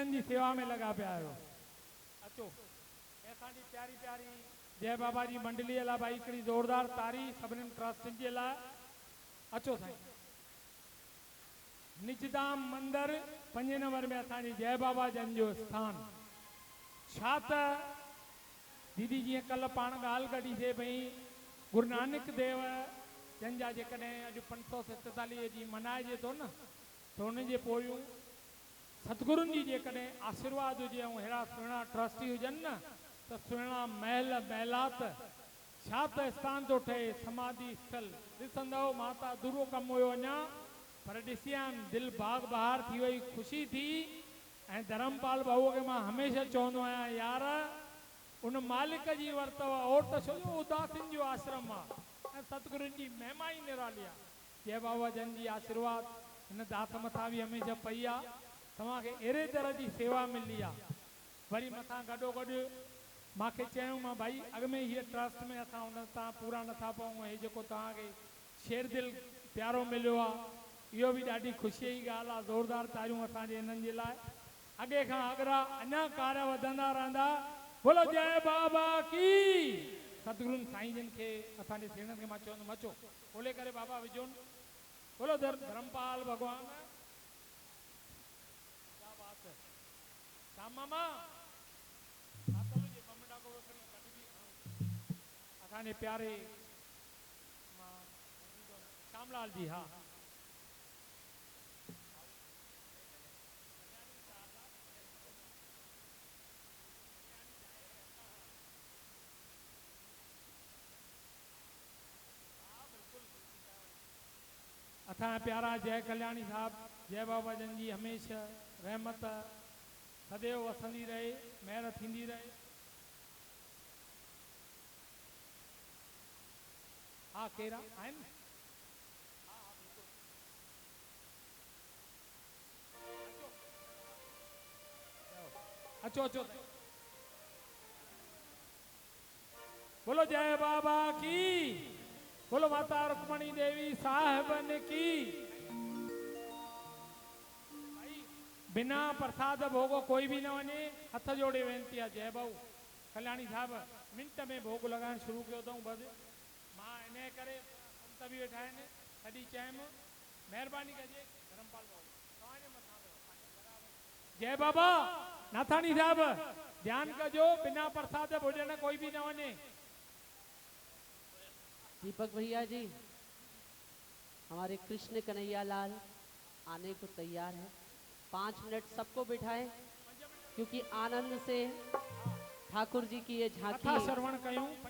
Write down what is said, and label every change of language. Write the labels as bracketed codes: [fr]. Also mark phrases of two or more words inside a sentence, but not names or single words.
[sd] जी सेवा में लगा पिया आहियो। अचो असांजी प्यारी प्यारी जय बाबा जी मंडली लाइ भाई हिकिड़ी ज़ोरदार तारी सभिनीनि ट्रस्टियुनि जे लाइ। अचो साईं। निजधाम मंदिर 5 नंबर में असांजी जय बाबा जन जो स्थान। छा त दीदी जीअं कल्ह पाण ॻाल्हि कढी थिए पई गुरु नानक देव जन जा जेकॾहिं अॼु 547 जी मल्हाइजे थो न, त हुनजे पोयूं सतगुरुनि जी जेकॾहिं आशीर्वाद हुजे ऐं अहिड़ा सुहिणा ट्रस्टी हुजनि न, त सुहिणा महल महिलात छा त स्थान थो ठहे समाधि स्थल। ॾिसंदव माता दूरो कमु हुयो अञा, पर ॾिसियां दिलि बाग बहार थी वई, ख़ुशी थी। ऐं धर्मपाल भाऊअ खे मां हमेशह चवंदो आहियां, यार उन मालिक जी वरितव ओट छो जो उदासीन जो आश्रम आहे ऐं सतगुरुनि जी महिमा ई निराली आहे। जय बाबा जन जी आशीर्वाद हिन दास मथां बि हमेशह पई आहे। तव्हांखे अहिड़े तरह जी सेवा मिली आहे। वरी मथां गॾोगॾु मूंखे चयूं मां भाई अॻ में हीअ ट्रस्ट में असां हुन तां पूरा नथा पऊं, हे जेको तव्हांखे शेर दिल प्यारो मिलियो आहे, इहो बि ॾाढी ख़ुशीअ जी ॻाल्हि आहे। ज़ोरदार तारियूं असांजे हिननि जे लाइ। अॻे खां अॻिरा अञा कार्य वधंदा रहंदा। [hi] बोलो जय बाबा की। [sd] सतगुरुनि साईं जन खे असांजे सेणनि खे मां चवंदुमि अचो खोले करे बाबा विझोनि। बोलो धर्मपाल भगवान। [hi] क्या बात है [sd] श्याम मामा असांजे प्यारे श्यामलाल जी। हाँ असांजा प्यारा जय कल्याणी साहब, जय बाबा जन जी हमेशह रहमत सदैव वसंदी रहे, महर थींदी रहे। हाँ केरा आहिनि। अचो अचो। [hi] बोलो जय बाबा की। बोलो माता रुक्मणी देवी साहबन की। [sd] बिना प्रसाद भोगो कोई भी न वने। हथ जोड़े वेनती है जय बाबू कल्याणी साहब मिंट में भोग लगान शुरू कयो अथऊं। बस मां इन करे संत भी वेठा आहिनि, तॾहिं चयमि महिरबानी कजे धर्मपाल बाबू तव्हांजे मथां जय बाबा नाथाणी साहब ध्यान कजो, बिना प्रसाद भोजन कोई भी न वने। [hi] दीपक भैया जी, हमारे कृष्ण कन्हैया लाल आने को तैयार है। 5 मिनट सबको बिठाएं, क्योंकि आनंद से ठाकुर जी की ये झांकी।